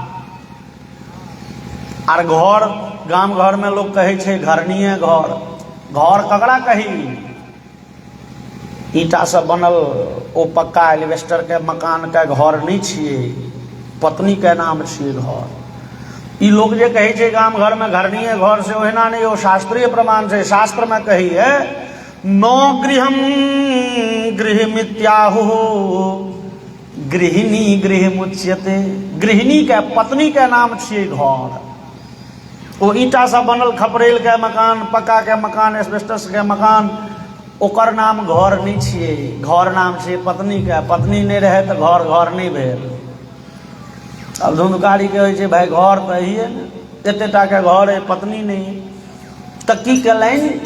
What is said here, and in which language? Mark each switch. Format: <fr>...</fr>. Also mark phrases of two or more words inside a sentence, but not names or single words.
<mai>आर घर गाम घर में लोग कहे छे घरनीय घर, घर ककरा कही? ईटा से बनल ओ पक्का एलिवेस्टर के मकान के घर नहीं छिए, पत्नी के नाम छिए घर। ई लोग जे कहे छे गाम घर में घरनीय घर से ओहिना नहीं, वो शास्त्रीय प्रमाण से शास्त्र में कही है</mai> <sa>नो गृहम गृहमित्याहु गृहिणी गृहमुच्यते।</sa> <mai>गृहिणी के पत्नी के नाम छिए घर। वो ईटा से बनल खपरेल के मकान, पक्का के मकान, एस्बेस्टस के मकान, ओकर नाम घर नहीं छिए, घर नाम छिए पत्नी के। पत्नी नहीं रहे तो घर घर नहीं भेल। अब धुंधकारी के होइ छे भाई घर तो है न, एतेटा के घर है, पत्नी नहीं, तो की केलनि?</mai>